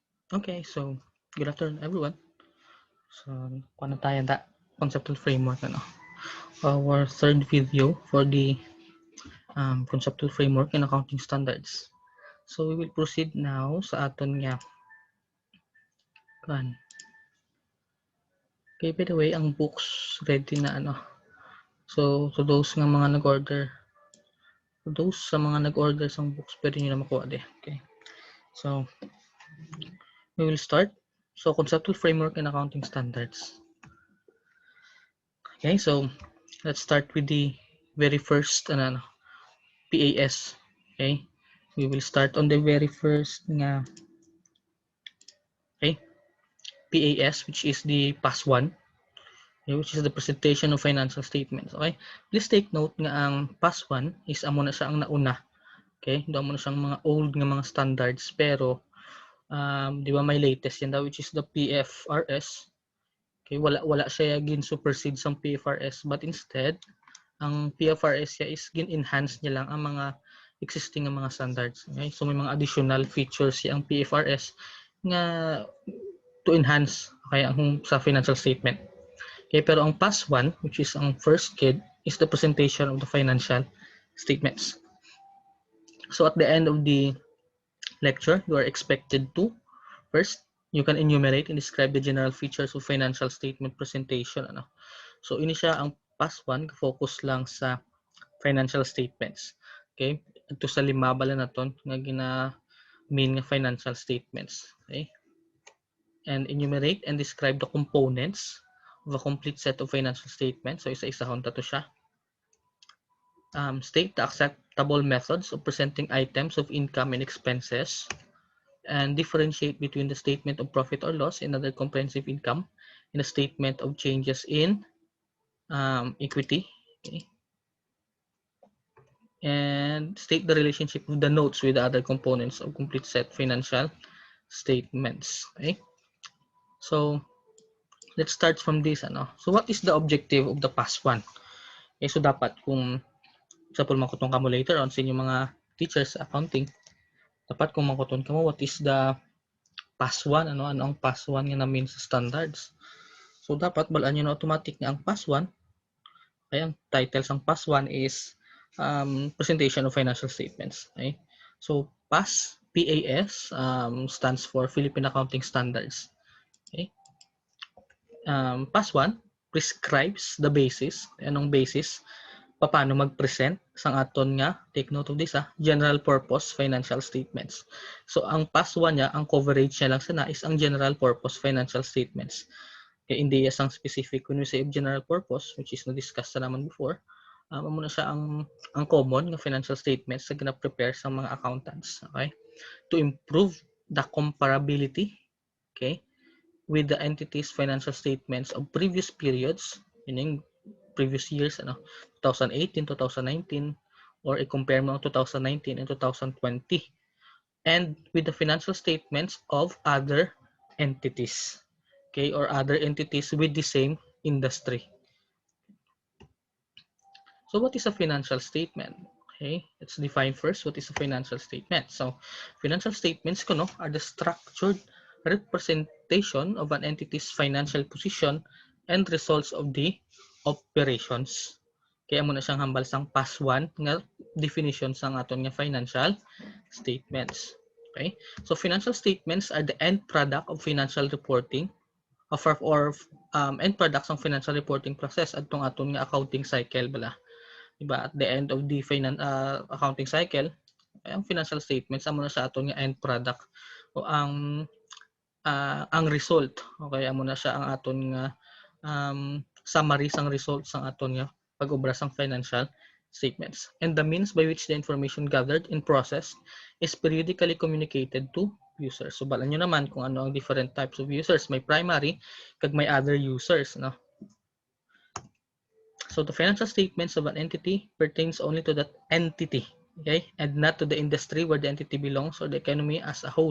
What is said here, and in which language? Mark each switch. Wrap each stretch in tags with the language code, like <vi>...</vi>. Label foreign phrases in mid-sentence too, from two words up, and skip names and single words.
<en>Okay, so good afternoon everyone. So,</en> <tl>paano tayo</tl> <en>conceptual framework Our third video for the conceptual framework in accounting standards. So we will proceed now</en> <hil>sa aton nga kan.</hil> <en>Okay, by the way,</en> <hil>ang books ready na</hil> <en>So to those</en> <hil>nga mga nag-order, sa mga nag-order sang books, pwede niyo na makuha Okay.</hil> <en>So we will start. So conceptual framework in accounting standards. Okay, so let's start with the very first PAS. Okay, we will start on the very first nga okay PAS, which is the PAS 1, okay, which is the presentation of financial statements. Okay, please take note</en> <hil>nga ang PAS 1 is amo na siya ang nauna. Okay, do amo na siyang mga old nga mga standards, pero di ba may latest yan daw,</hil> <en>which is the PFRS.</en> <hil>Okay, wala siya gin supersede sang PFRS,</hil> <en>but instead</en> <hil>ang PFRS siya is gin-enhance niya lang ang mga existing nga mga standards. Okay? So may mga</hil> <en>additional features</en> <hil>siya ang PFRS nga</hil> <en>to enhance okay,</en> <hil>ang sa</hil> <en>financial statement. Okay,</en> <hil>pero ang</hil> <en>PAS 1, which is ang first kid, is the presentation of the financial statements. So at the end of the lecture, you are expected to first, you can enumerate and describe the general features of financial statement presentation.</en> <hil>So ini siya ang PAS 1, focus lang sa</hil> <en>financial statements. Okay?</en> <hil>Ito sa lima bala naton nga main nga</hil> <en>financial statements. Okay? And enumerate and describe the components of a complete set of financial statements.</en> <hil>So isa-isahon ta to siya.</hil> <en>State the acceptable methods of presenting items of income and expenses, and differentiate between the statement of profit or loss and other comprehensive income and a statement of changes in equity. Okay? And state the relationship of the notes with the other components of complete set financial statements. Okay, so let's start from this. So what is the objective of the past one?</en> <hil>Okay, so dapat kung example makuton ka mo</hil> <en>later on</en> <hil>sa inyong mga teachers sa accounting, dapat kung makuton ka mo</hil> <en>what is the past one,</en> <hil>ano ang</hil> <en>past one</en> <hil>nga namin sa standards. So dapat balaan nyo na automatic nga ang</hil> <en>past one. Okay,</en> <hil>ang title sang</hil> <en>past one is presentation of financial statements. Okay, so PAS stands for Philippine Accounting Standards. Okay, PAS 1 prescribes the basis.</en> <hil>Anong basis? Paano mag-present sang aton nga,</hil> <en>take note of this, general purpose financial statements.</en> <hil>So ang PAS 1 niya, ang coverage niya lang sana is ang</hil> <en>general purpose financial statements.</en> <tl>Kaya hindi isang</tl> <hil>specific.</hil> <en>When we say general purpose, which is</en> <hil>na-discuss na naman before, muna siya ang common nga</hil> <en>financial statements</en> <hil>na gina-prepare sa mga accountants.</hil> <en>Okay, to improve the comparability, okay, with the entity's financial statements of previous periods, meaning previous years, 2018, 2019, or i-compare mo 2019 and 2020, and with the financial statements of other entities, okay, or other entities with the same industry. So what is a financial statement? Okay, let's define first what is a financial statement. So financial statements are the structured representation of an entity's financial position and results of the operations.</en> <hil>Kaya muna siyang hambal sang PAS 1 nga definition sang aton nga</hil> <en>financial statements. Okay? So financial statements are the end product of financial reporting or end products ng financial reporting process</en> <hil>adtong aton nga</hil> <en>accounting cycle bala. Diba? At the end of the accounting cycle,</en> <hil>ang</hil> <en>financial statements</en> <hil>amo na sa aton nga</hil> <en>end product</en> <hil>o ang result. Okay, amo na siya ang aton nga summary sang results sang aton nga pag-obra sang</hil> <en>financial statements. And the means by which the information gathered and processed is periodically communicated to users.</en> <hil>So balan nyo naman kung ano ang</hil> <en>different types of users. May primary</en> <hil>kag may</hil> <en>other users, no? So the financial statements of an entity pertains only to that entity, okay, and not to the industry where the entity belongs or the economy as a whole.</en>